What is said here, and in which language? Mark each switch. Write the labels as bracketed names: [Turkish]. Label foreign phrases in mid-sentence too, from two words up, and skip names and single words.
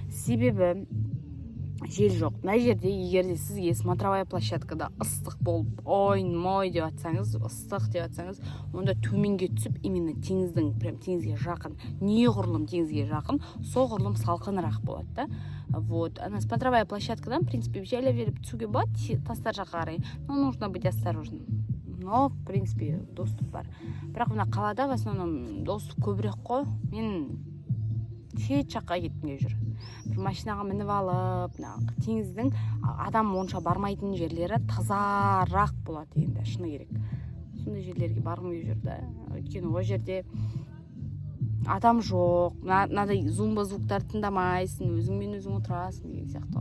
[Kazakh] Себебі жел жоқ. Мына жерде егер де сізге [Russian] смотровая площадкада [Kazakh] ыстық болып, ой деп атсаңыз, ыстық деп атсаңыз, онда төменге түсіп, именно теңіздің, прям теңізге жақын, неғұрлым теңізге жақын, соғұрлым салқынырақ болады да. [Russian] Вот, ана смотровая площадкадан, в принципе, [Kazakh] желе беріп түсуге болады, тастар жаққа қарай. [Russian] Но нужно быть осторожным. Но, в принципе, доступ бар. [Kazakh] Бірақ мына қалада [Russian] в основном доступ [Kazakh] көбірек қой. Мен шет жаққа кеткім жүр. Бір машинаға мініп алып, теңіздің адам онша бармайтын жерлері тазарақ болады енді, шыны керек. Сондай жерлерге барғым келіп жүр да. Өйткені ол жерде адам жоқ, мынадай зумба звуктарды тыңдамайсың, өзіңмен өзің отырасың деген сияқты.